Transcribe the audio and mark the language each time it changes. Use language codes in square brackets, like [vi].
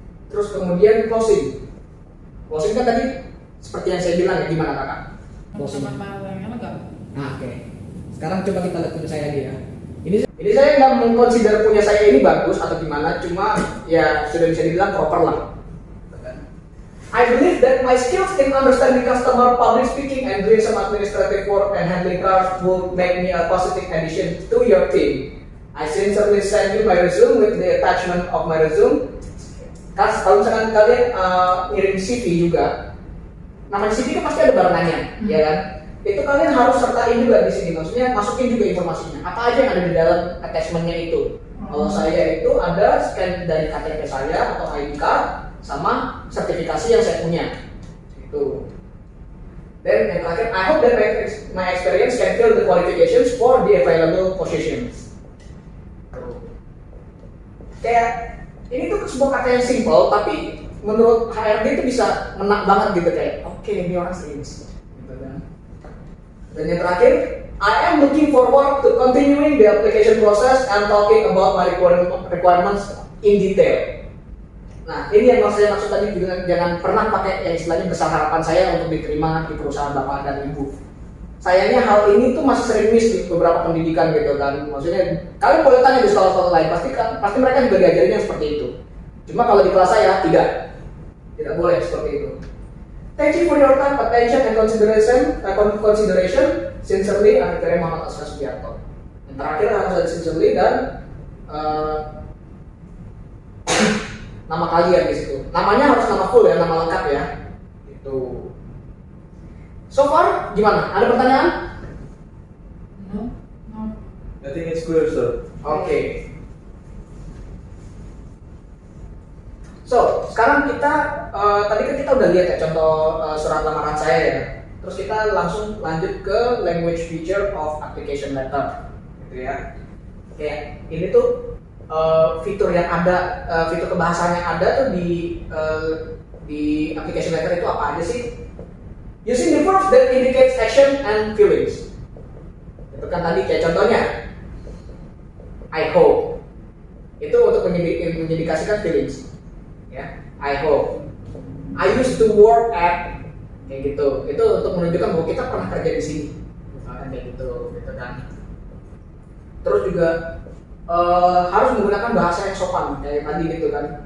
[id] Terus kemudian closing kan tadi seperti yang saya bilang ya, gimana kakak? Closing. Nah, oke. Sekarang coba kita lihat punya saya lagi ya. Ini saya nggak mengconsider punya saya ini bagus atau gimana, cuma ya sudah bisa dibilang proper lah. [en] I believe that my skills in understanding customer, public speaking, and doing some administrative work and handling cars will make me a positive addition to your team. I sincerely send you my resume with the attachment of my resume. [id] Kalau misalkan kalian ngirim CV juga, namanya CV kan pasti ada barengannya, ya kan? Itu kalian harus sertain juga di sini, maksudnya masukin juga informasinya. Apa aja yang ada di dalam attachmentnya itu. Kalau saya itu ada scan dari KTP saya atau ID card, sama sertifikasi yang saya punya, itu. Dan yang terakhir, [en] I hope that my experience can fill the qualifications for the available positions. [id] Kayak ini tuh sebuah kata yang simple, tapi menurut HRD itu bisa menak banget gitu, kayak oke, ini orang serius, gitu kan. Dan yang terakhir, [en] I am looking forward to continuing the application process and talking about my requirements in detail. [id] Nah, ini yang saya maksud tadi, jangan pernah pakai yang istilahnya besar harapan saya untuk diterima di perusahaan bapak dan ibu. Sayangnya hal ini tuh masih sering miss di beberapa pendidikan gitu kan. Maksudnya kalian boleh tanya di sekolah-sekolah lain, pasti mereka juga diajarin yang seperti itu. Cuma kalau di kelas saya tidak boleh seperti itu. [en] Thank you for your time, attention, and consideration. Sincerely, Akhirnya Muhammad Askar Sugiarto. [id] Yang terakhir harus ada sincerely dan nama kalian di situ. Namanya harus nama full ya, nama lengkap ya. Itu. [en] So far [id] gimana? Ada pertanyaan? [en] No. I think it's clear, sir. Oke. [id] So, sekarang kita tadi kan kita udah lihat ya contoh surat lamaran saya ya. Terus kita langsung lanjut ke [en] language feature of application letter, [id] gitu ya. Oke, ini tuh fitur yang ada, fitur kebahasaan yang ada tuh di application letter itu apa aja sih? [en] Using the verbs that indicates action and feelings. [id] Itu kan tadi kayak contohnya, [en] I hope. [id] Itu untuk mengindikasikan feelings. Ya, [en] I hope. I used to work at, [id] kayak gitu. Itu untuk menunjukkan bahwa kita pernah kerja di sini. Misalkan kayak gitu kan. Terus juga harus menggunakan bahasa yang sopan kayak tadi gitu kan.